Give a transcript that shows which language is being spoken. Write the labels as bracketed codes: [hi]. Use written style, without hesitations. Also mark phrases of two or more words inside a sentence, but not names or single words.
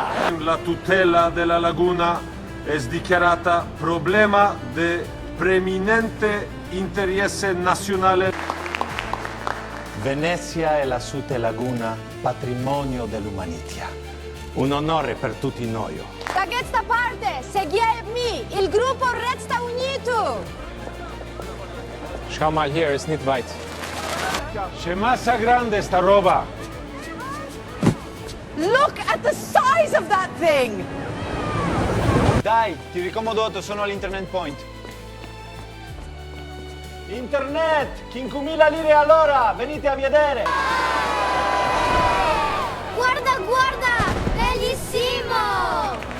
[it] La tutela della laguna è dichiarata problema di preminente interesse nazionale. Venezia e la sua laguna, patrimonio dell'umanità. Un onore per tutti noi. Da questa parte, seguimi! Il gruppo resta unito! [de] Schau mal hier, ist nicht weit. [it] C'è massa grande sta roba! [en] Look at the size of that thing! [it] Dai, ti ricomodato, sono all'internet point. Internet! 5.000 lire all'ora! Venite a vedere! Guarda, guarda! Bellissimo!